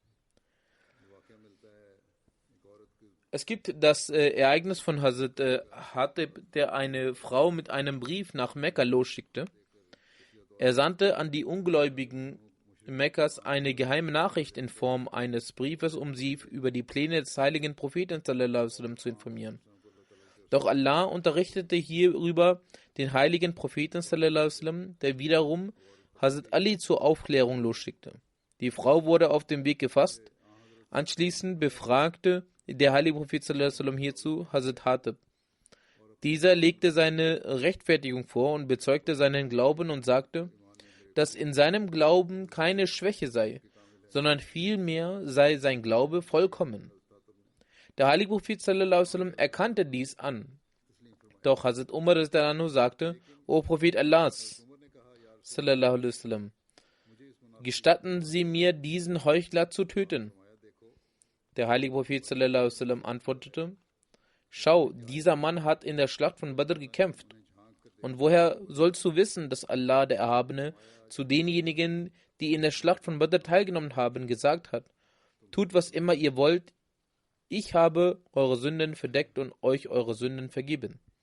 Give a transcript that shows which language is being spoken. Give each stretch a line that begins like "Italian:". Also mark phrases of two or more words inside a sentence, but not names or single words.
German: Es gibt das Ereignis von Hazrat Hatib, der eine Frau mit einem Brief nach Mekka losschickte. Er sandte an die Ungläubigen Mekkas eine geheime Nachricht in Form eines Briefes, um sie über die Pläne des heiligen Propheten
Arabic: صلى الله عليه وسلم
German: zu informieren. Doch Allah unterrichtete hierüber den heiligen Propheten
Arabic: صلى الله عليه وسلم,
German: der wiederum Hazrat Ali zur Aufklärung losschickte. Die Frau wurde auf dem Weg gefasst. Anschließend befragte der heilige Prophet
Arabic: صلى الله عليه وسلم
German: hierzu Hazrat Hatib. Dieser legte seine Rechtfertigung vor und bezeugte seinen Glauben und sagte, dass in seinem Glauben keine Schwäche sei, sondern vielmehr sei sein Glaube vollkommen. Der heilige Prophet
Arabic: صلى الله عليه وسلم
German: erkannte dies an. Doch Hazrat Umar sagte, O Prophet Allahs,
Arabic: صلى الله عليه وسلم,
German: gestatten Sie mir, diesen Heuchler zu töten. Der heilige Prophet
Arabic: صلى الله عليه وسلم
German: antwortete, schau, dieser Mann hat in der Schlacht von Badr gekämpft. Und woher sollst du wissen, dass Allah, der Erhabene, zu denjenigen, die in der Schlacht von Badr teilgenommen haben, gesagt hat, tut, was immer ihr wollt, ich habe eure Sünden verdeckt und euch eure Sünden vergeben.